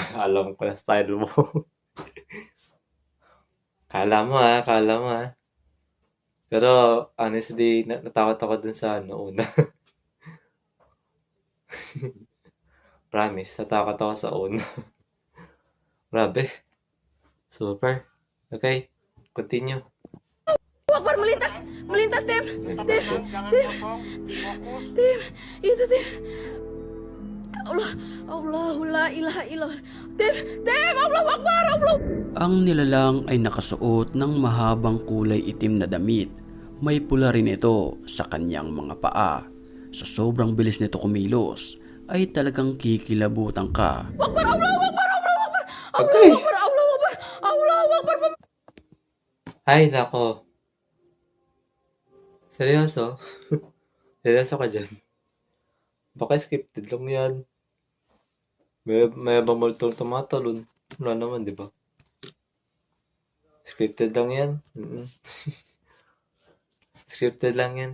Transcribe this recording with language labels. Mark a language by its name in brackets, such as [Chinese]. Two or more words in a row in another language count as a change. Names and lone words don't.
[Filipino] Alam ko na style mo. Kala mo ah. Pero honestly, natakot ako dun sa una. Promise, natakot ako sa una. Grabe. Super. [English] Okay, continue. Akbar melintas Tim, itu Tim. [Arabic] Allah, لا إله إلا الله. Tim, الله أكبر، الله. [Filipino] Ang nilalang ay nakasuot ng mahabang kulay itim na damit. May pula rin ito sa kanyang mga paa. Sa sobrang bilis nito kumilos, ay talagang kikilabutan ka. [Arabic] أكبر، الله أكبر، الله أكبر. Okay. الله أكبر. [Filipino] Ay, nako. Seryoso? Seryoso ka dyan? Baka scripted lang yan. May multong tumatalon. Wala naman, di ba? Scripted lang yan. Scripted lang yan.